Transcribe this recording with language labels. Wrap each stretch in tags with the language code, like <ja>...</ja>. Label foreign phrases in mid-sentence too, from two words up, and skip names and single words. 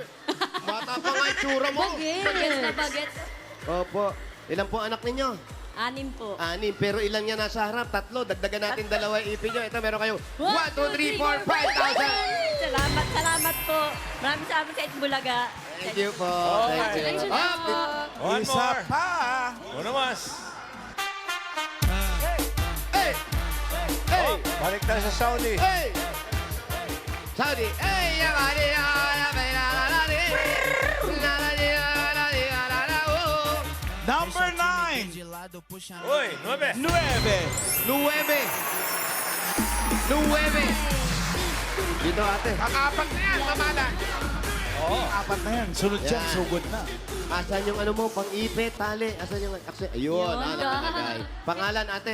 <tl>Bata pa nga itsura mo. Bagets na bagets. Opo. Ilan po anak ninyo? 6 po. 6. Pero ilan niya nasa harap? 3. Dagdagan natin 2 ipin nyo. Ito, meron kayong 1, 2, 3, 4, 5,000. Salamat po. Maraming salamat sa Itbulaga.</tl> <en>Thank you po. Thank you. Congratulations Up!</en> <tl>po.</tl> <en>One</en> <tl>Isa</tl> <en>more.</en> <tl>pa.</tl> <es>Uno mas.</es> <en>Hey! Hey!</en> <tl>Balik tayo sa Saudi. Hey! Saudi. Hey! Yamani, yamani, yamani. Number 9.</tl> <pt>Gelado puxando.</pt> <tl>Uy, 9. 9. 9. 9. Dito ate. Ang apat na yan, mamala. Apat na yan. Sunod yan, Yan. sugod na. Asan yung ano mo, pang-ipit, tali? Asan yung accent? Ayun, Yun, nakalagay. Pangalan, ate?</tl>